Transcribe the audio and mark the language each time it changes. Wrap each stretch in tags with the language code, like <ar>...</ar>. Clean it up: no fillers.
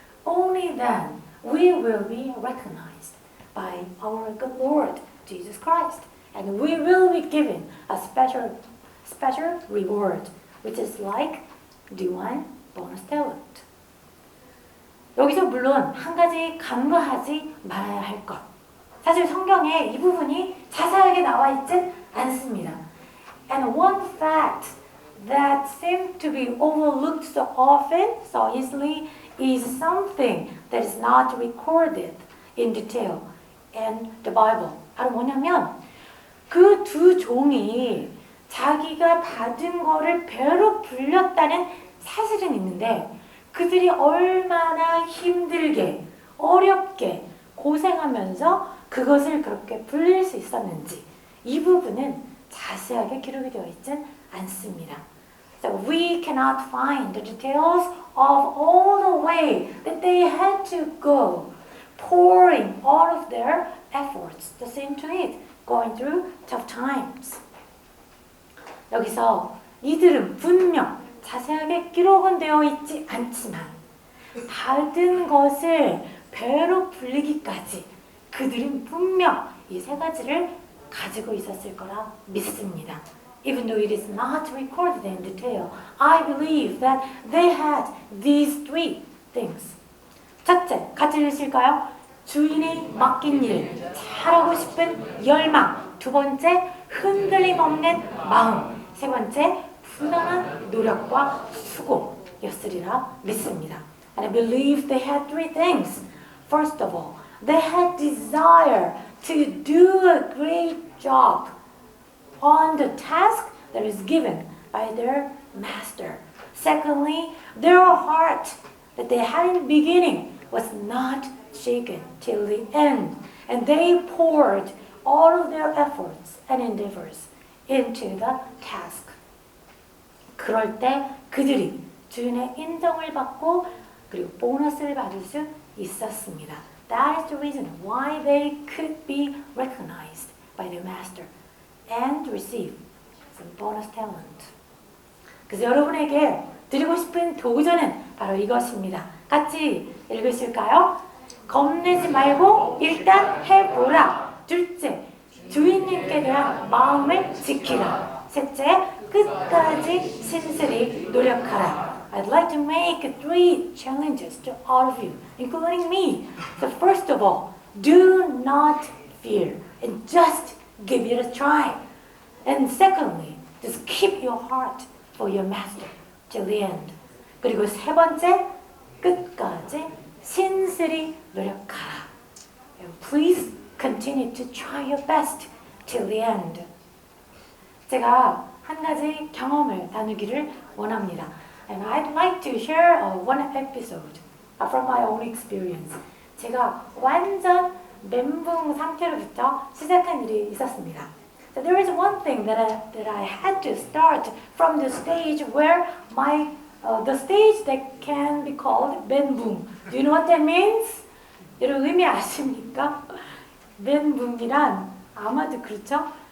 <en>Only then we will be recognized by our good Lord Jesus Christ, and we will be given a special reward, which is like the one bonus talent.</en> <ko>여기서 물론 한 가지 간과하지 말아야 할 것. 사실 성경에 이 부분이 자세하게 나와 있진 않습니다.</ko> <en>And one fact that seems to be overlooked so often, so easily, is something that is not recorded in detail in the Bible.</en> <ko>바로 뭐냐면 그 두 종이 자기가 받은 거를 배로 불렸다는 사실은 있는데 그들이 얼마나 힘들게 어렵게 고생하면서 그것을 그렇게 불릴 수 있었는지 이 부분은 자세하게 기록이 되어 있진 않습니다.</ko> <en>So we cannot find the details of all the way that they had to go, pouring all of their efforts to see into it, going through tough times.</en> <ko>여기서 이들은 분명 자세하게 기록은 되어 있지 않지만 받은 것을 배로 불리기까지 그들은 분명 이 세 가지를 가지고 있었을 거라 믿습니다.</ko> <en>Even though it is not recorded in detail, I believe that they had these three things.</en> <ko>첫째, 같이 읽으실까요? 주인이 맡긴 일, 잘하고 싶은 열망. 두 번째, 흔들림 없는 마음. 세 번째, 부단한 노력과 수고. 였으리라 믿습니다.</ko> <en>And I believe they had three things. First of all, they had desire to do a great job on the task that is given by their master. Secondly, their heart that they had in the beginning was not shaken till the end. And they poured all of their efforts and endeavors into the task.</en> <ko>그럴 때 그들이 주인의 인정을 받고 그리고 보너스를 받을 수 있었습니다.</ko> <en>That is the reason why they could be recognized by their master and receive some bonus talent.</en> <ko>그래서 여러분에게 드리고 싶은 도전은 바로 이것입니다. 같이 읽으실까요? 겁내지 말고 일단 해보라. 둘째, 주인님께 대한 마음을 지키라. 셋째, 끝까지 신실히 노력하라.</ko> <en>I'd like to make three challenges to all of you, including me. So first of all, do not fear and just give it a try. And secondly, just keep your heart for your master till the end.</en> <ko>그리고 세 번째, 끝까지 신실히 노력하라.</ko> <en>And please continue to try your best till the end.</en> <ko>제가 한 가지 경험을 나누기를 원합니다.</ko> <en>And I'd like to share one episode from my own experience.</en> <ko>제가 완전 멘붕 상태로부터 시작한 일이 있었습니다.</ko> <en>So there is one thing that I had to start from the stage where the stage that can be called 멘붕. Do you know what that means?</en> <ko>여러분 의미 아십니까? 멘붕이란 아마도 그렇죠?</ko>